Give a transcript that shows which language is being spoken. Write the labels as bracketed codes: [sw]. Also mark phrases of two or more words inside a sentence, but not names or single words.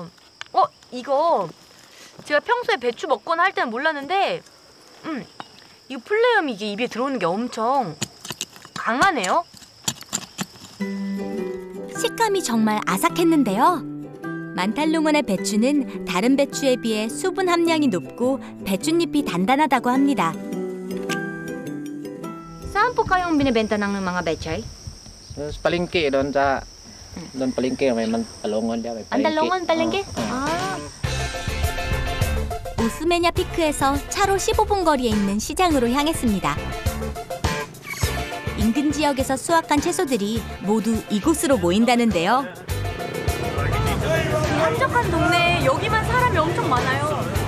[ko] 이거 제가 평소에 배추 먹거나 할 때는 몰랐는데 이 풀내음이 이게 입에 들어오는 게 엄청 강하네요. 식감이 정말 아삭했는데요. 만탈롱원의 배추는 다른 배추에 비해 수분 함량이 높고 배춧잎이 단단하다고 합니다. [tl] Saan po kayong binibenta ng mga bechay? Sa palengke doon sa doon palengke may Mantalongon dia may palengke. [ko] 안달롱원 palengke? 오스메냐 피크에서 차로 15분 거리에 있는 시장으로 향했습니다. 인근 지역에서 수확한 채소들이 모두 이곳으로 모인다는데요. 한적한 동네에 여기만 사람이 엄청 많아요.